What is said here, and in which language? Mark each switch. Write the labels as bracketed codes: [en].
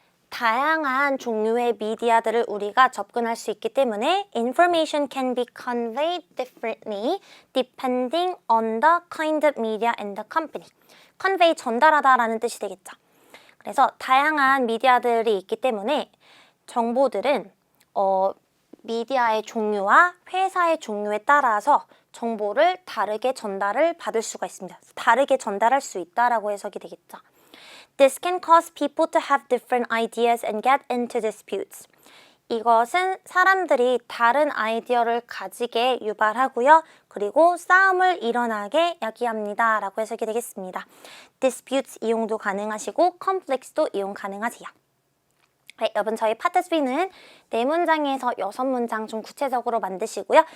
[ko] 다양한 종류의 미디어들을 우리가 접근할 수 있기 때문에 [en] information can be conveyed differently depending on the kind of media and the company. [ko] convey, 전달하다라는 뜻이 되겠죠. 그래서 다양한 미디어들이 있기 때문에 정보들은 미디어의 종류와 회사의 종류에 따라서 정보를 다르게 전달을 받을 수가 있습니다. 다르게 전달할 수 있다라고 해석이 되겠죠. [en] This can cause people to have different ideas and get into disputes. [ko] 이것은 사람들이 다른 아이디어를 가지게 유발하고요. 그리고 싸움을 일어나게 야기합니다. 라고 해석이 되겠습니다. disputes 이용도 가능하시고 conflicts도 이용 가능하세요. 네, 여러분 저희 파트 3는 4문장에서 6문장 좀 구체적으로 만드시고요.